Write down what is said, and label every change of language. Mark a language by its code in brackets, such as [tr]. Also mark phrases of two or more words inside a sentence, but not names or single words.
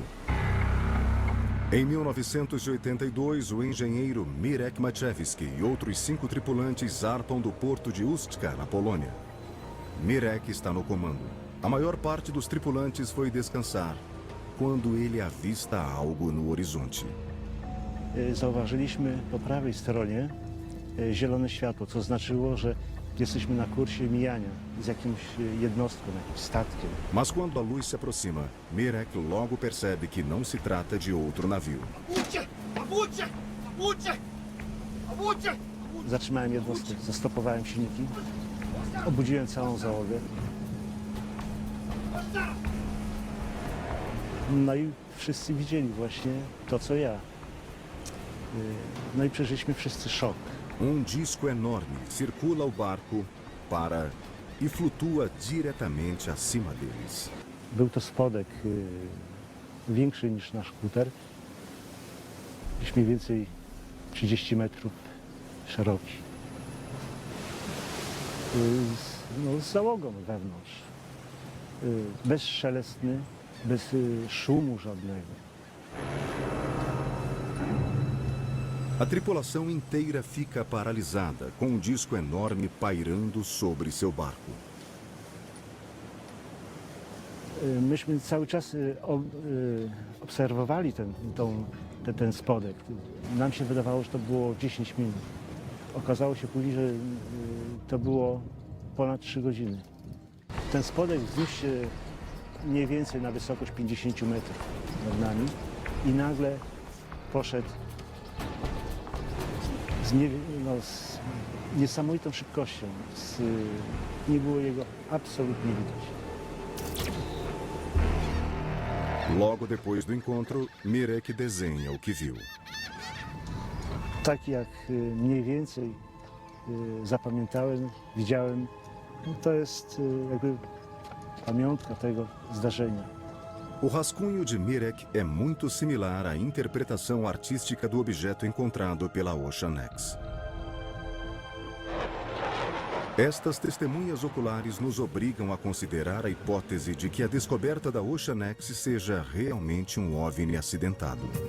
[pt] Em 1982, o engenheiro Mirek Maciejewski e outros 5 tripulantes zarpam do porto de Ustka, na Polônia. Mirek está no comando. A maior parte dos tripulantes foi descansar quando ele avista algo no horizonte. [pl] Zauważyliśmy po prawej stronie zielone światło, co znaczyło, że jesteśmy na kursie mijania z jakimś jednostką, jakimś statkiem. [pt] Mas quando a luz se aproxima, Mirek logo percebe que não se trata de outro navio. [pl] Zatrzymałem jednostkę, zastopowałem silniki, obudziłem całą załogę. No i wszyscy widzieli właśnie to, co ja. No i przeżyliśmy wszyscy szok. [pt] Disco enorme circula o barco, para e flutua diretamente acima deles. [pl] Był to spodek większy niż nasz kuter, gdzieś mniej więcej 30 metrów szeroki. Z załogą wewnątrz. Bezszelestny, bez szumu żadnego. [pt] A tripulação inteira fica paralisada, com um disco enorme pairando sobre seu barco. [pl] Myśmy cały czas obserwowali ten spodek. Nam się wydawało, że to było 10 minut. Okazało się później, że to było ponad 3 godziny. Ten spodek wzniósł się mniej więcej na wysokość 50 metrów nad nami i nagle poszedł z niesamowitą szybkością. Nie było jego absolutnie widać. [pt] Logo depois do encontro, Mirek desenha o que viu. [pl] Tak jak mniej więcej zapamiętałem, widziałem, to jest jakby pamiątka tego zdarzenia. [pt] O rascunho de Mirek é muito similar à interpretação artística do objeto encontrado pela Ocean X. Estas testemunhas oculares nos obrigam a considerar a hipótese de que a descoberta da Ocean X seja realmente um OVNI acidentado.